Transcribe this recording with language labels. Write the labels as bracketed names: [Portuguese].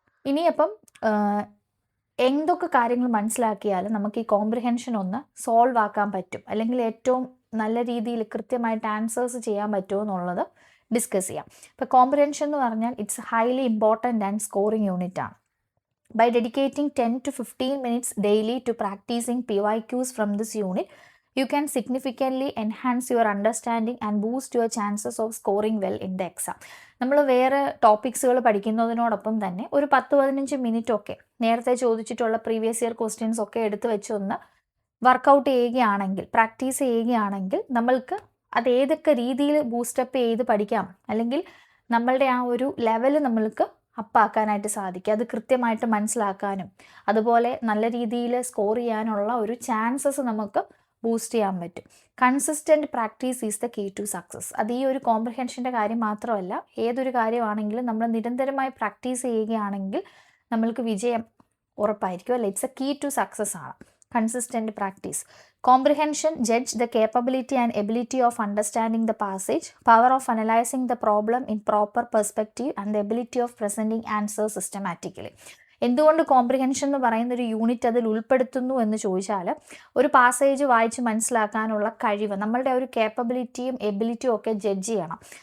[Malayalam] ഇനിയപ്പം എന്തൊക്കെ കാര്യങ്ങൾ മനസ്സിലാക്കിയാൽ നമുക്ക് ഈ കോംപ്രിഹെൻഷൻ ഒന്ന് സോൾവ് ആക്കാൻ പറ്റും, അല്ലെങ്കിൽ ഏറ്റവും നല്ല രീതിയിൽ കൃത്യമായിട്ട് ആൻസേഴ്സ് ചെയ്യാൻ പറ്റുമോ എന്നുള്ളത് ഡിസ്കസ് ചെയ്യാം. ഇപ്പോൾ കോംപ്രിഹെൻഷൻ എന്ന് പറഞ്ഞാൽ [English] it's highly important and scoring unit [Malayalam] ആണ്. [English] By dedicating 10 to 15 minutes daily to practicing PYQs from this unit, you can significantly enhance your understanding and boost your chances of scoring well in the exam. [Malayalam] നമ്മൾ വേറെ ടോപ്പിക്സുകൾ പഠിക്കുന്നതിനോടൊപ്പം തന്നെ ഒരു 10-15 minute ഒക്കെ നേരത്തെ ചോദിച്ചിട്ടുള്ള previous year questions ഒക്കെ എടുത്ത് വെച്ചൊന്ന് വർക്കൗട്ട് ചെയ്യുകയാണെങ്കിൽ, പ്രാക്ടീസ് ചെയ്യുകയാണെങ്കിൽ നമ്മൾക്ക് അത് ഏതൊക്കെ രീതിയിൽ ബൂസ്റ്റപ്പ് ചെയ്ത് പഠിക്കാം, അല്ലെങ്കിൽ നമ്മളുടെ ആ ഒരു ലെവൽ നമ്മൾക്ക് അപ്പാക്കാനായിട്ട് സാധിക്കും. അത് കൃത്യമായിട്ട് മനസ്സിലാക്കാനും അതുപോലെ നല്ല രീതിയിൽ സ്കോർ ചെയ്യാനുള്ള ഒരു ചാൻസസ് നമുക്ക് ബൂസ്റ്റ് ചെയ്യാൻ പറ്റും. [English] Consistent practice is the key to success. [Malayalam] അത് ഈ ഒരു കോംപ്രിഹെൻഷൻ്റെ കാര്യം മാത്രമല്ല, ഏതൊരു കാര്യമാണെങ്കിലും നമ്മൾ നിരന്തരമായി പ്രാക്ടീസ് ചെയ്യുകയാണെങ്കിൽ നമ്മൾക്ക് വിജയം ഉറപ്പായിരിക്കും അല്ലേ. [English] It's a key to success ആണ് consistent practice. Comprehension judge the capability and ability of understanding the passage, power of analyzing the problem in proper perspective, and the ability of presenting answers systematically. [Malayalam] എന്തുകൊണ്ട് comprehension എന്ന് പറയുന്ന ഒരു unit അതിൽ ഉൾപ്പെടുത്തുന്നു എന്ന് ചോദിച്ചാൽ, ഒരു പാസേജ് വായിച്ച് മനസ്സിലാക്കാനുള്ള കഴിവ്, നമ്മളുടെ ഒരു കേപ്പബിലിറ്റിയും എബിലിറ്റിയും ഒക്കെ ജഡ്ജ് ചെയ്യണം.